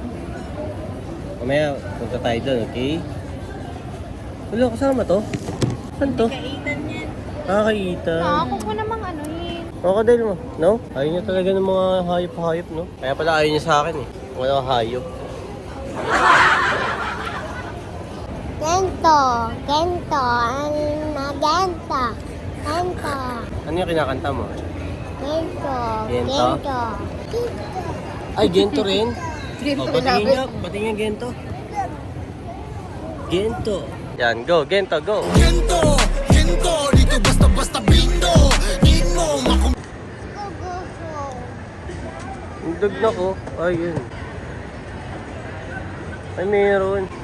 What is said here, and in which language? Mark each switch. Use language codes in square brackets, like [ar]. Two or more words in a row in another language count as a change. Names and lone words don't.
[tl] Mamaya, punta tayo doon, okay? Wala, kasama to? Saan to? Ethan yan. Kakaita. Ako po namang ano yun. Crocodile mo, no? Ayaw niya talaga ng mga hayop-hayop, no? Kaya pala ayaw niya sa akin eh. Wala hayop. Gento. Gento. Magento. Gento. Ano yung kinakanta mo? Gento. Gento? Gento. Ay, gento rin? Gento Oh, patingin niya, patingin gento. Gento. Yan, go, gento, go. Gento, gento, dito basta-basta bindo. Di mo makum... [en] Go, go, go. [tl] Ang dagna ko. Ay, yun. Ay, meron.